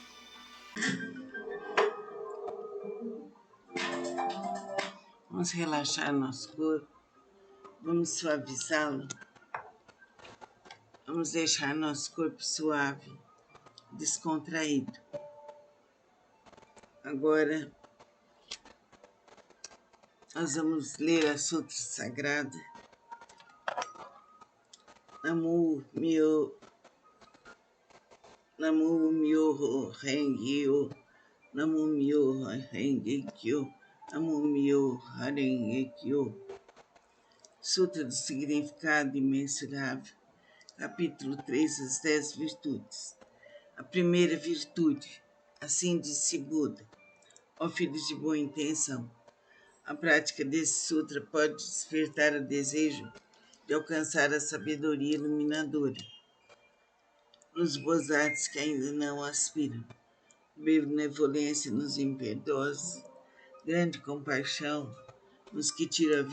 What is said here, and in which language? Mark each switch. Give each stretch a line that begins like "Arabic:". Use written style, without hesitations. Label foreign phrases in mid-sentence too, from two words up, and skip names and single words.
Portuguese: Vamos relaxar nosso corpo, vamos suavizá-lo, vamos deixar nosso corpo suave, descontraído. Agora, nós vamos ler a Sutra Sagrada.
Japanese: 南無妙法蓮華経、南無妙法蓮華経、南無妙法蓮華経.
Portuguese: Sutra do Significado Imensurável, capítulo 3, as 10 virtudes. A primeira virtude, assim disse Buda: ó filhos de boa intenção, a prática desse sutra pode despertar o desejo de alcançar a sabedoria iluminadora nos bodhisattvas que ainda não aspiram, benevolência nos impiedosos, grande compaixão nos que tiram a